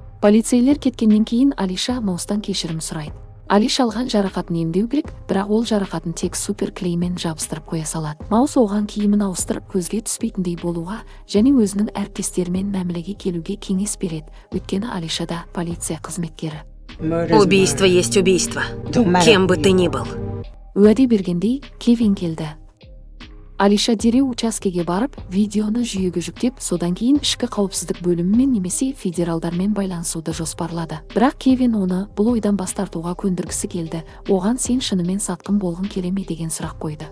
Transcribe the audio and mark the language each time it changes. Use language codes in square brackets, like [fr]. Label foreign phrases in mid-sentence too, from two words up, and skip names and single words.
[kk] Полицейлер кеткеннен кейін Алиша Маустан кешірім сұрайды. Алиша алған жарақатын емдеу керек, бірақ ол жарақатын тек супер клеймен жабыстырып қоя салады. Маус оған киімін ауыстырып көзге түспейтіндей болуға және өзінің әріптестерімен мәмілеге келуге кеңес береді. Өйткені Алиша да полиция қызметкері. [ru] Убийство есть убийство. Кем бы ты ни был. [kk] Уәде бергендей Кевин келді. Алиша дереу учаскеге барып, видеоны жүйеге жүктеп, содан кейін ішкі қауіпсіздік бөлімімен немесе федералдармен байланысуды жоспарлады. Бірақ Кевин оны бұл ойдан бас тартуға көндіргісі келді. Оған сен шынымен сатқын болғың келе ме деген сұрақ қойды.